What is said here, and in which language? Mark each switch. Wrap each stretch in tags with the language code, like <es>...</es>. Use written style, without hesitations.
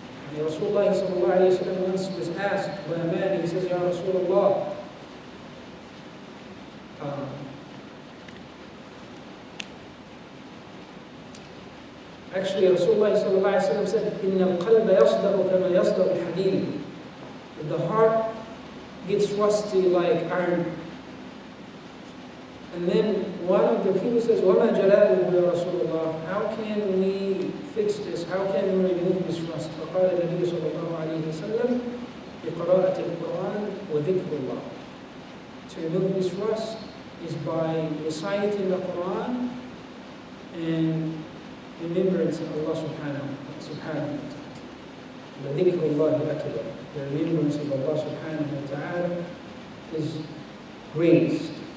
<en>And Rasulullah sallallahu alayhi wa sallam once was asked by a man, he says, Ya Rasulullah, actually, Rasulullah sallallahu alayhi wa sallam said,</en> <ar>إِنَّ الْقَلْبَ يَصْدَقُ كَمَا يَصْدَقُ الْحَدِيدِ.</ar> <en>The heart gets rusty like iron. And then one of the people says,</en> <ar>وَمَا جَلَاؤُهُ يَا رَسُولَ اللَّهِ.</ar> <en>How can we fix this? How can we remove this rust?</en> <ar>فقال النبي صلى الله عليه وسلم بقراءة القرآن وذكر الله.</ar> <en>To remove this rust is by reciting the Quran and remembrance of Allah subhanahu wa ta'ala.</en> <ar>وذكر الله أكبر.</ar> <en>The remembrance of Allah subhanahu wa ta'ala is greatest.</en>